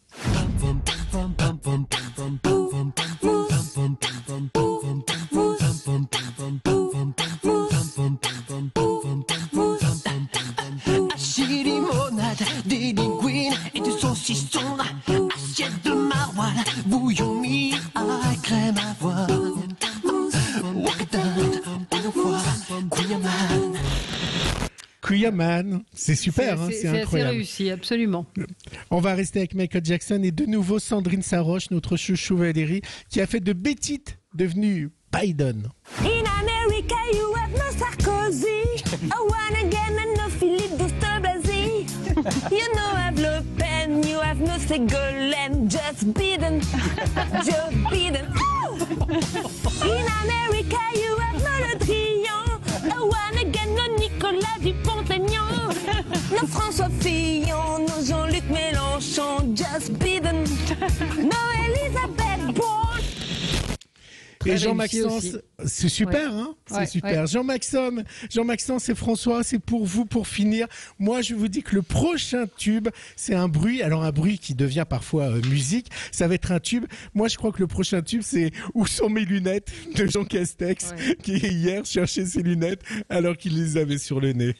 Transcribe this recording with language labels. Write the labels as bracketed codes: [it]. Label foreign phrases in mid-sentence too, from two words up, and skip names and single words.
[fr] Hachis, limonade, des linguines et du saucisson, assiette de maroilles, bouillon mis à crème avoine, wokadane, une fois, couillaman. Couillaman, c'est super, c'est incroyable. C'est assez réussi, absolument. On va rester avec Michael Jackson et de nouveau Sandrine Saroche, notre chouchou Valérie, qui a fait de Betty devenue Biden. [en] In America you have no Sarkozy, I wanna get no Philippe Douste-Blazy. You know have Le Pen, you have no Ségolène, just Biden, Joe Biden. In America you have no Le Drian, I wanna get no Nicolas Dupont-Aignan, no François Fillon, no Jean-Luc Mélenchon, just Biden, no Elisabeth Borne. [fr] Et Jean-Maxence, c'est super, hein? C'est super. Ouais. Jean-Maxence et François, c'est pour vous, pour finir. Moi, je vous dis que le prochain tube, c'est un bruit. Alors, un bruit qui devient parfois musique. Ça va être un tube. Moi, je crois que le prochain tube, c'est Où sont mes lunettes? De Jean Castex, qui hier cherchait ses lunettes alors qu'il les avait sur le nez.